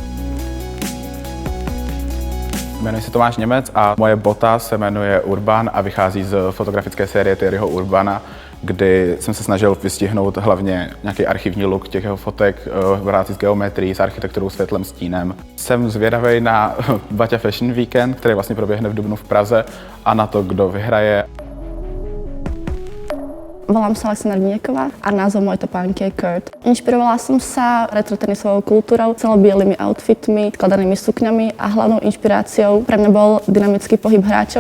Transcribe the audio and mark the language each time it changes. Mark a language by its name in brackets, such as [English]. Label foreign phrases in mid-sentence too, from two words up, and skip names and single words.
[Czech] Jmenuji se Tomáš Němec a moje bota se jmenuje Urban a vychází z fotografické série Thierryho Urbana, kdy jsem se snažil vystihnout hlavně nějaký archivní look těch jeho fotek v práci s geometrií, s architekturou, světlem, stínem. Jsem zvědavý na Bata Fashion Weekend, který vlastně proběhne v dubnu v Praze a na to, kdo vyhraje. [Slovak] Volám sa Alexandra Dnieková a názov mojej topánky je Kurt. Inšpirovala som sa retrotenisovou kultúrou, celobielými outfitmi, skladanými sukňami a hlavnou inšpiráciou pre mňa bol dynamický pohyb hráčov.